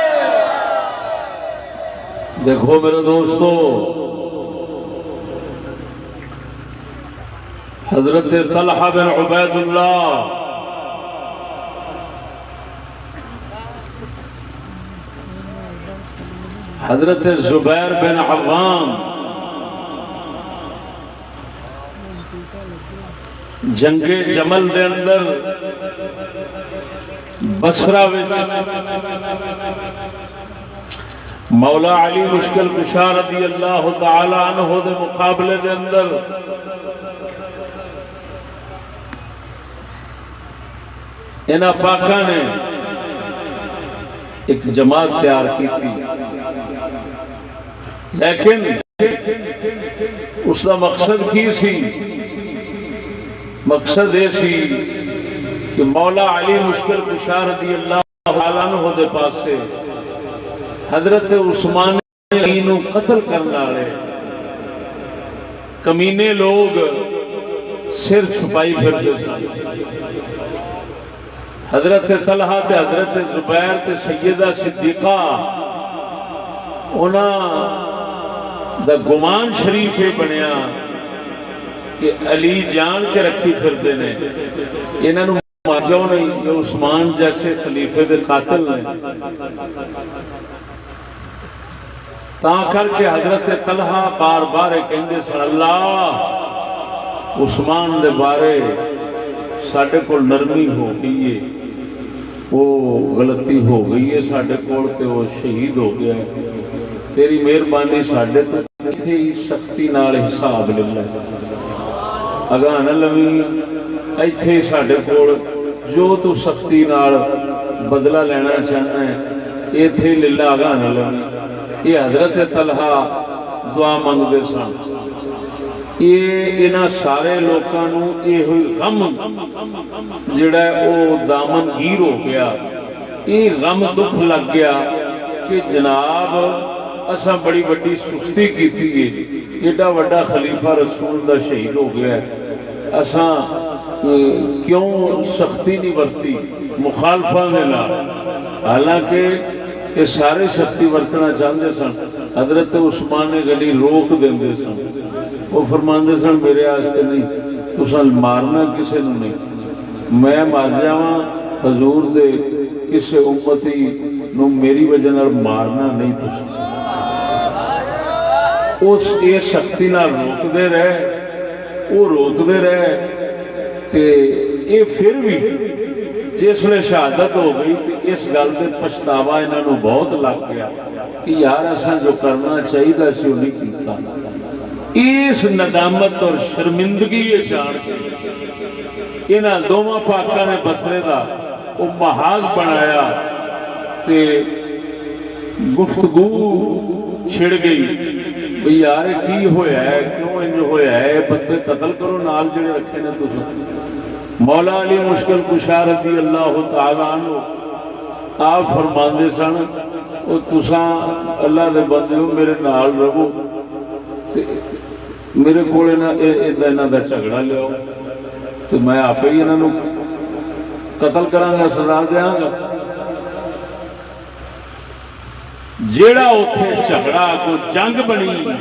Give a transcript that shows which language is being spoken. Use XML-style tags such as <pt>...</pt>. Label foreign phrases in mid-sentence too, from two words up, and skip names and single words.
<pa>دیکھو میرے دوستو حضرت طلحہ بن عبید اللہ حضرت زبیر بن عوام جنگ جمل دے اندر بصرہ مولا علی مشکل کشا رضی اللہ تعالی عنہ دے مقابلے دے اندر انہاں پاکاں نے</pa> <ur>ایک جماعت تیار کی تھی لیکن اس کا مقصد</ur> <pa>کی سی مقصد یہ سی کہ مولا علی مشکل کشا رضی اللہ تعالیٰ عنہ دے پاس سے حضرت عثمان علی نو قتل کرنا رہے کمینے لوگ سر چھپائی پھرتے سن حضرت طلحہ تے حضرت زبیر تے سیدہ صدیقہ انہاں دا گمان شریف ہے بنیا کہ علی جان کے رکھی پھرتے نے انہاں نو ماجو نہیں یہ عثمان جیسے خلیفے دے قاتل نے تاں کر کے حضرت طلحہ بار بار کہندے سن اللہ عثمان دے بارے ساڈے کول نرمی ہو گئی ہے وہ غلطی ہو گئی ہے ساڈے کول تے وہ شہید ہو گیا ہے تیری مہربانی ساڈے تو ایتھے ہی سختی نال حساب لے لے اگاں نہ لویں ایتھے ہی ساڈے کول جو تو سختی نال بدلہ لینا چاہنا ہے ایتھے لے لے اگاں نہ لویں یہ حضرت طلحہ دعا منگدے سن یہ انہاں سارے لوکاں نو یہ غم جڑا ہے او دامن گیر ہو گیا یہ غم دکھ لگ گیا کہ جناب اساں بڑی بڑی سستی کیتی ہے ایڈا بڑا خلیفہ رسول دا شہید ہو گیا ہے اساں کیوں سختی نہیں برتی مخالفہ نے لا</pa> <ur>حالانکہ یہ سارے سختی برتنا چاہتے</ur> <pa>سن حضرت عثمان غنی روک دیندے سن وہ فرماندے سن میرے واسطے نہیں تساں مارنا کسے نو نہیں میں مار جاواں حضور دے کسے امتی نو میری وجہ نال مارنا نہیں تساں اس یہ سختی نال روک دے رہے وہ روک دے رہے تے یہ پھر بھی جس لئے شہادت ہو گئی تو اس گل سے پچھتاوا انہاں نو بہت لگ گیا کہ یار اساں جو کرنا چاہیے سی وہ نہیں کیتا اس ندامت اور شرمندگی یہ جان کے انہاں دوواں پاکاں نے بصرے دا وہ محاذ بنایا تے گفتگو چھڑ گئی بھئی یار کی ہویا ہے کیوں انج ہویا ہے بندے قتل کرو نال جڑے رکھے نے تساں مولا علی مشکل کشا رضی اللہ تعالیٰ عنہ آپ فرماندے سن او تساں اللہ دے بندیو میرے نال رہو میرے کولے نہ انہاں دا جھگڑا لیاؤ تے میں آپ ہی انہاں نو قتل کراں گا سزا دیاں گا جیڑا اتنے جھگڑا کو جنگ بنی</pa>